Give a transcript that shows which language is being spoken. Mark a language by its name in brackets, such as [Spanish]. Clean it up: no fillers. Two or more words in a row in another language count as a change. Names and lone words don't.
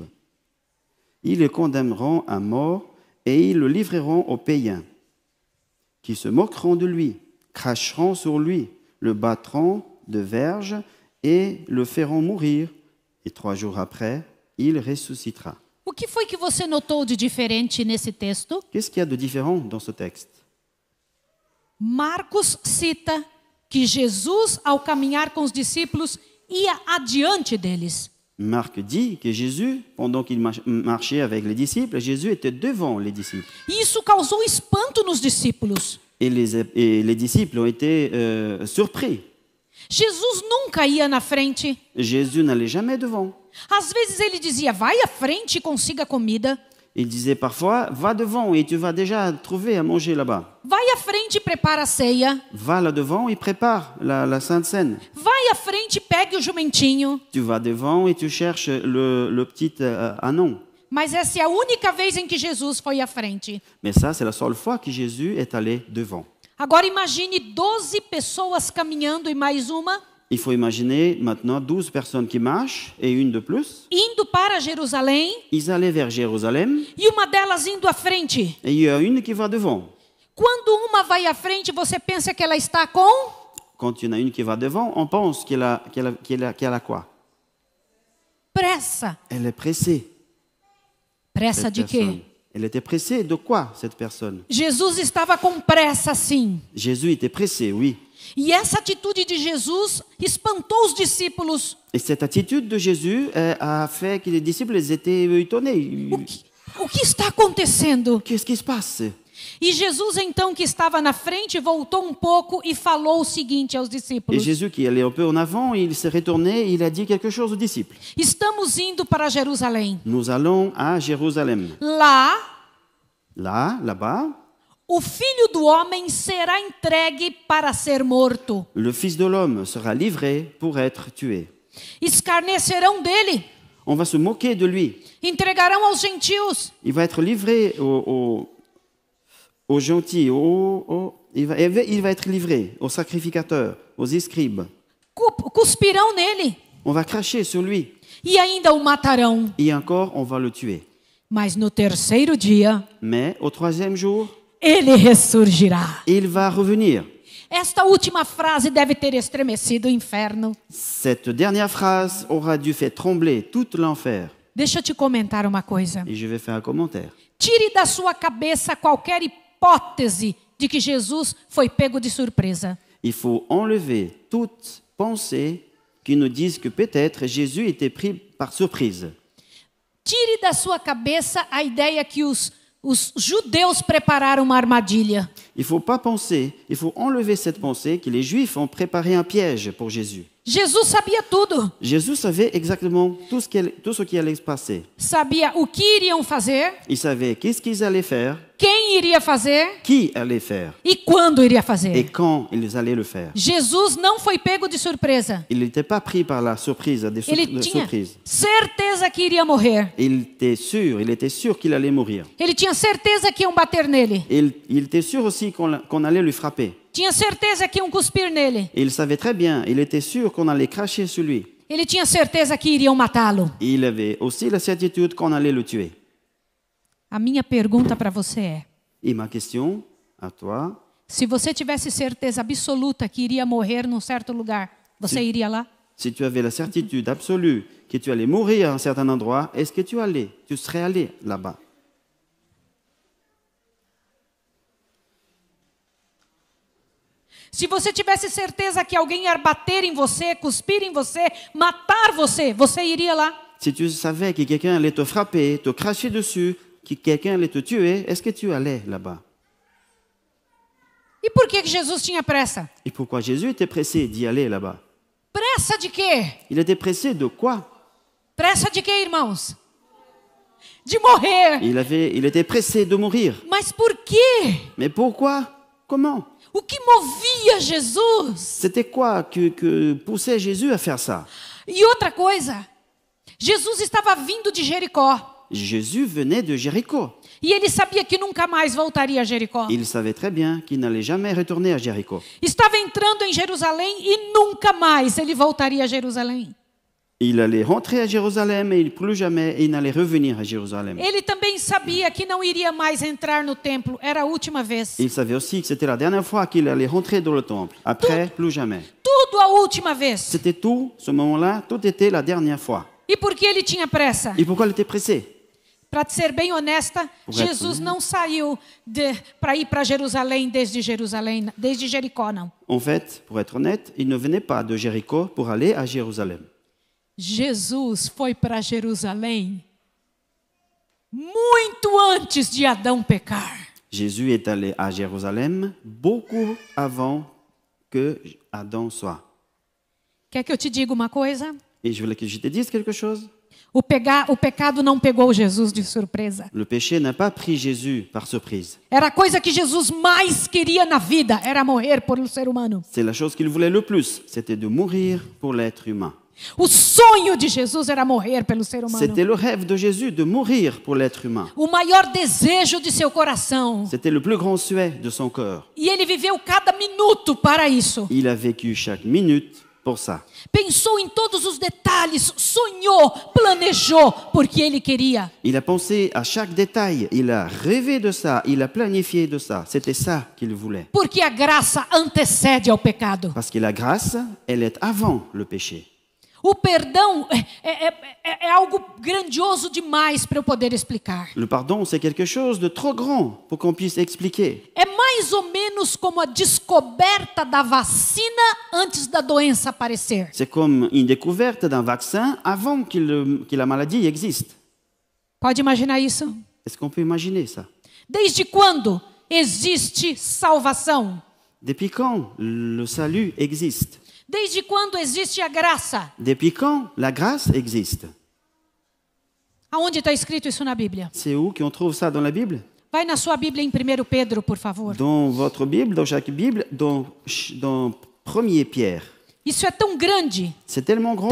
[French] Ils le condamneront à mort et ils le livreront aux païens, qui se moqueront de lui, cracheront sur lui, le battront de verges et le feront mourir. Et 3 jours après, il ressuscitera. [Portuguese] O que foi que você notou de diferente nesse texto? [French] Qu'est-ce qu'il y a de différent dans ce texte? [Portuguese] Marcos cita que Jesus, ao caminhar com os discípulos, ia adiante deles. [French] Marc dit que Jésus, pendant qu'il marchait avec les disciples, Jésus était devant les disciples. [Portuguese] E isso causou espanto nos discípulos. [French] Et les disciples ont été surpris. [Portuguese] Jesus nunca ia na frente. [French] Jésus n'allait jamais devant. [Portuguese] Às vezes ele dizia, vai à frente e consiga comida. [French] Il disait parfois, va devant et tu vas déjà trouver à manger là-bas. [Portuguese] Vai à frente e prepara a ceia. [French] Va là devant et prépare la Sainte Seine. [Portuguese] Vai à frente e pegue o jumentinho. [French] Tu vas devant et tu cherches le petit anon. [Portuguese] Mas essa é a única vez em que Jesus foi à frente. [French] Mais ça, c'est la seule fois que Jésus est allé devant. [Portuguese] Agora imagine 12 pessoas caminhando e mais uma. [French] Il faut imaginer maintenant 12 personnes qui marchent et une de plus. [Portuguese] Indo para Jerusalém. [French] Ils allaient vers Jérusalem. [Portuguese] E uma delas indo à frente. [French] Et il y a une qui va devant. [Portuguese] Quando uma vai à frente, você pensa que ela está com? [French] Quand il y en a une qui va devant, on pense qu'elle a quoi? [Portuguese] Pressa. [French] Elle est pressée. [Portuguese] Pressa de quê? [French] Elle était pressée de quoi, cette personne? [Portuguese] Jesus estava com pressa, sim. [French] Jésus était pressé, oui. [Portuguese] E essa atitude de Jesus espantou os discípulos. [French] Et cette attitude de Jésus a fait que les disciples étaient étonnés. [Portuguese] O que está acontecendo? [French] Qu'est-ce qui se passe? [Portuguese] E Jesus, então, que estava na frente, voltou um pouco e falou o seguinte aos [French] Et [Portuguese] discípulos. [French] Jésus, qui allait un peu en avant, il s'est retourné et il a dit quelque chose aux disciples. [Portuguese] Estamos indo para Jerusalém. [French] Nous allons à Jérusalem. Là-bas, [Portuguese] o Filho do Homem será entregue para ser morto. [French] Le Fils de l'homme sera livré pour être tué. [Portuguese] Escarnecerão dele. [French] On va se moquer de lui. [Portuguese] Entregarão aos gentios. [French] Il va être livré aux gentils, il va être livré aux sacrificateurs, aux scribes. [Portuguese] cuspirão nele [French] On va cracher sur lui. [Portuguese] e ainda o matarão. [French] Et encore, on va le tuer. [Portuguese] Mas no terceiro dia, [French] Mais au troisième jour, [Portuguese] ele ressurgirá. [French] il va revenir. [Portuguese] Esta última frase deve ter estremecido o inferno. [French] Cette dernière phrase aura dû faire trembler tout l'enfer. [Portuguese] Deixa eu te comentar uma coisa. [French] Et je vais faire un commentaire. [Portuguese] Tire da sua cabeça qualquer hipótese de que Jesus foi pego de surpresa. [French] Il faut enlever toute pensée qui nous dise que peut-être Jésus était pris par surprise. [Portuguese] Tire da sua cabeça a ideia que os judeus prepararam uma armadilha. [French] Il ne faut pas penser, il faut enlever cette pensée que les Juifs ont préparé un piège pour Jésus. [Portuguese] Jesus sabia tudo. [French] Jésus savait exactement tout ce qui allait se passer. [Portuguese] Sabia o que iriam fazer, [French] Il savait qu'est-ce qu'ils allaient faire, [Portuguese] quem iria fazer [French] qui allait faire [Portuguese] e quando iria [French] et [Portuguese] fazer. [French] quand ils allaient le faire. [Portuguese] Jesus não foi pego de surpresa. [French] Il n'était pas pris par la surprise, [Portuguese] Ele tinha certeza que iria morrer. [French] Il était sûr qu'il allait mourir. [Portuguese] Ele tinha certeza que iam bater nele. [French] Il était sûr aussi qu'on allait lui frapper. [Portuguese] Tinha certeza que iam cuspir nele. [French] Et il savait très bien, il était sûr qu'on allait cracher sur lui. [Portuguese] Ele tinha certeza que iriam matá-lo. [French] Et il avait aussi la certitude qu'on allait le tuer. [Portuguese] A minha pergunta para você é: [French] Et ma question à toi, [Portuguese] se você tivesse certeza absoluta que iria morrer num certo lugar, você iria lá? [French] si tu avais la certitude absolue que tu allais mourir à un certain endroit, est-ce que tu serais allé là-bas? [Portuguese] Se você tivesse certeza que alguém ia bater em você, cuspir em você, matar você, você iria lá? [French] Si tu savais que quelqu'un allait te frapper, te cracher dessus, que quelqu'un allait te tuer, est-ce que tu allais là-bas? [Portuguese] E por que Jesus tinha pressa? [French] Et pourquoi Jésus était pressé d'y aller là-bas? [Portuguese] Pressa de quê? [French] Il était pressé de quoi? [Portuguese] Pressa de quê, irmãos? De morrer. [French] Il était pressé de mourir. [Portuguese] Mas por quê? [French] Mais pourquoi? Comment? [Portuguese] O que movia Jesus? [French] C'était quoi que poussait Jésus à faire ça? [Portuguese] E outra coisa, Jesus estava vindo de Jericó. [French] Jésus venait de Jéricho. [Portuguese] E ele sabia que nunca mais voltaria a Jericó. [French] Il savait très bien qu'il n'allait jamais retourner à Jéricho. [Portuguese] Estava entrando em Jerusalém e nunca mais ele voltaria a Jerusalém. [French] Il allait rentrer à Jérusalem et plus jamais il n'allait revenir à Jérusalem. [Portuguese] Ele também sabia que não iria mais entrar no templo, era a última vez. [French] Il savait aussi que c'était la dernière fois qu'il allait rentrer dans le temple. Après, plus jamais. [Portuguese] Tudo a última vez. [French] C'était tout, ce moment-là, tout était la dernière fois. [Portuguese] E por que ele tinha pressa? [French] Et pourquoi il était pressé? [Portuguese] Para ser bem honesta, Jesus não saiu para ir para Jerusalém, desde Jericó, não. [French] En fait, pour être honnête, il ne venait pas de Jéricho pour aller à Jérusalem. [Portuguese] Jesus foi para Jerusalém muito antes de Adão pecar. [French] Jésus est allé à Jérusalem beaucoup avant que Adam soit. [Portuguese] Quer que eu te diga uma coisa? [French] Et je voulais que je te dise quelque chose. [Portuguese] O pecado não pegou Jesus de surpresa. [French] Le péché n'a pas pris Jésus par surprise. [Portuguese] Era a coisa que Jesus mais queria na vida, era morrer por um ser humano. [French] C'est la chose qu'il voulait le plus, c'était de mourir pour l'être humain. [Portuguese] O sonho de Jesus era morrer pelo ser humano. [French] C'était le rêve de Jésus de mourir pour l'être humain. [Portuguese] O maior desejo de seu coração. [French] C'était le plus grand souhait de son corps. [Portuguese] E ele viveu cada minuto para isso. [French] Il a vécu chaque minute pour ça. [Portuguese] Pensou em todos os detalhes, sonhou, planejou, porque ele queria. [French] Il a pensé à chaque détail, il a rêvé de ça, il a planifié de ça. C'était ça qu'il voulait. [Portuguese] Porque a graça antecede ao pecado. [French] Parce que la grâce, elle est avant le péché. [Portuguese] O perdão é algo grandioso demais para eu poder explicar. [French] Le pardon, c'est quelque chose de trop grand pour qu'on puisse expliquer. [Portuguese] É mais ou menos como a descoberta da vacina antes da doença aparecer. [French] C'est comme une découverte d'un vaccin avant que la maladie existe. [Portuguese] Pode imaginar isso? [French] Est-ce qu'on peut imaginer ça? [Portuguese] Desde quando existe salvação? [French] Depuis quand le salut existe? [Portuguese] Desde quando existe a graça? [French] Depuis quand la grâce existe? [Portuguese] Aonde está escrito isso na Bíblia? [French] C'est où qu'on trouve ça dans la Bible? [Portuguese] Vai na sua Bíblia em 1 Pedro, por favor. [French] Dans votre Bible, dans chaque Bible, dans 1er Pierre. [Portuguese] Isso é tão grande. [French] C'est tellement